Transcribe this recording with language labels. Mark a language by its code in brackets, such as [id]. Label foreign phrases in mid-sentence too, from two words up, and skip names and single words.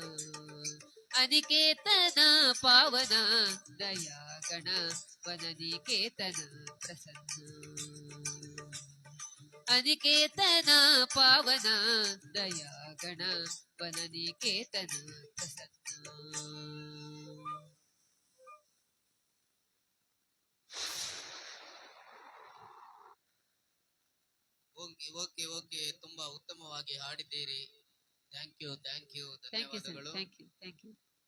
[sa] ಅನಿಕೇತನ ಪಾವನ ದಯಾಗಣ ವನನಿಕೇತನ ಪ್ರಸನ್ನ ಅನಿಕೇತನ ಪಾವನ ದಯಾಗಣ ವನನಿಕೇತನ ಪ್ರಸನ್ನ [en] okay okay okay, [kn] ತುಂಬಾ ಉತ್ತಮವಾಗಿ ಹಾಡಿದ್ದೀರಿ. [en] thank you thank you sir [kn] ಧನ್ಯವಾದಗಳು. [en] thank you